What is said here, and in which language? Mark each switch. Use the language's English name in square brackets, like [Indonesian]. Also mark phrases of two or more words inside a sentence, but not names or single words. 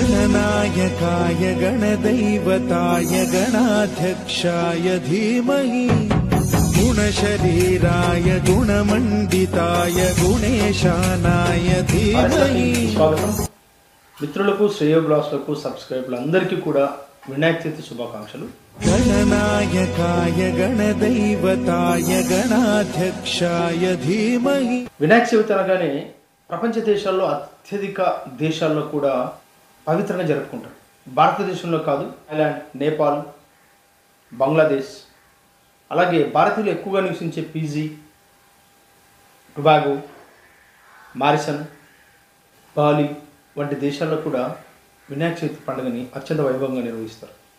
[Sanskrit] गणनायकाय गणदैवताय गणाध्यक्षाय धीमहि गुणशरीराय गुणमण्डिताय गुणेशानाय धीमहि। [Telugu] మిత్రులకు శ్రేయోభిలాషులకు సబ్స్క్రైబర్లు అందరికీ కూడా వినాయక చవితి శుభాకాంక్షలు। [Sanskrit] गणनायकाय गणदैवताय गणाध्यक्षाय धीमहि। [Telugu] వినాయక చవితి అనగానే ప్రపంచ దేశాల్లో అత్యధిక దేశాల్లో కూడా పవిత్రంగా జరుపుకుంటారు। భారతదేశంలో కాదు, థాయిలాండ్, నేపాల్, బంగ్లాదేశ్, అలాగే భారతీయులు ఎక్కువగా నివసించే ఫిజీ, టొబాగో, మారిషస్, బాలి వంటి దేశాల్లో కూడా వినాయక చవితి పండుగని అత్యంత వైభవంగా నిర్వహిస్తారు।